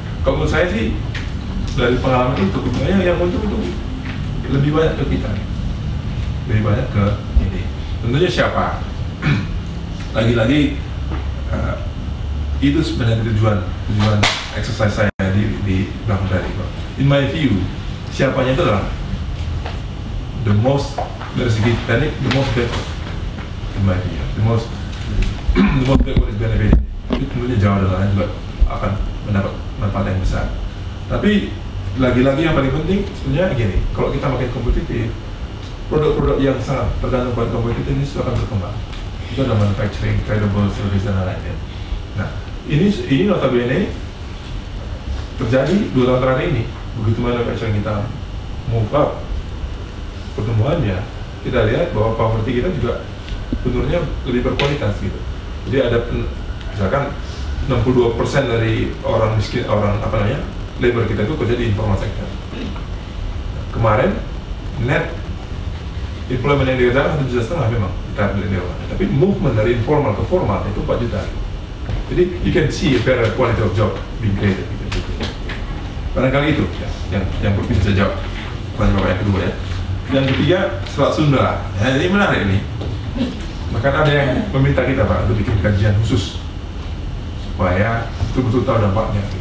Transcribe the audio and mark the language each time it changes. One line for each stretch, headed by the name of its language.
Indonesian: Kalau menurut saya sih, dari pengalaman itu, yang untung itu lebih banyak ke kita, lebih banyak ke ini. Tentunya siapa? Lagi-lagi itu sebenarnya tujuan exercise saya di belakang tadi.
English: In my view,
Indonesian: siapanya itu adalah
English: the most,
Indonesian: dari segi teknik,
English: the most backward. In my view, the most backward is benefiting.
Indonesian: Itu tentunya jauh dan lain juga akan mendapat manfaat yang besar. Tapi lagi-lagi yang paling penting sebenarnya gini, kalau kita makin kompetitif, produk-produk yang sangat tergantung pada kompetitif ini akan berkembang. Itu ada manufacturing, tradable, service dan lain-lain. Nah, ini notabene terjadi 2 tahun terakhir ini. Begitu manufacturing kita
English: move up
Indonesian: pertumbuhannya, kita lihat bahwa properti kita juga bentuknya lebih berkualitas gitu. Jadi ada misalkan 62% dari orang miskin, labor kita itu kerja di informal sector. Kemarin net employment yang dikerjakan 1,5 juta memang kita beliau, tapi movement dari informal ke formal itu 4 juta. Jadi
English: you can see a better quality of job being created.
Indonesian: Barangkali itu yang bisa jawab pertanyaan yang kedua ya. Yang ketiga, Selat Sunda. Ya, ini menarik ini. Bahkan ada yang meminta kita Pak untuk bikin kajian khusus supaya betul-betul tahu dampaknya.